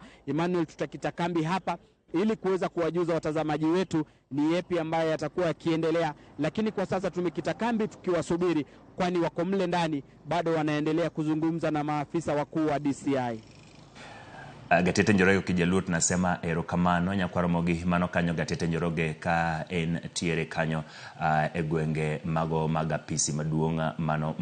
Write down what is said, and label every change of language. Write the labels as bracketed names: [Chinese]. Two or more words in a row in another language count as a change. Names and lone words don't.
[Swahili] Emmanuel, tutakita kambi hapa ili kuweza kuwajuza watazamaji wetu ni yapi ambaye yatakuwa yakiendelea, lakini kwa sasa tumekita kambi tukiwasubiri, kwani wako mle ndani bado wanaendelea kuzungumza na maafisa wakuu wa DCI. [Luo (Kenya and Tanzania)] Gatete Njoroge [Swahili] kijaluo tunasema [Luo (Kenya and Tanzania)] erokamano nyakwaramogi mano kanyo Gatete Njoroge ka en tiere kanyo e gwenge mago mag apisi maduong' mano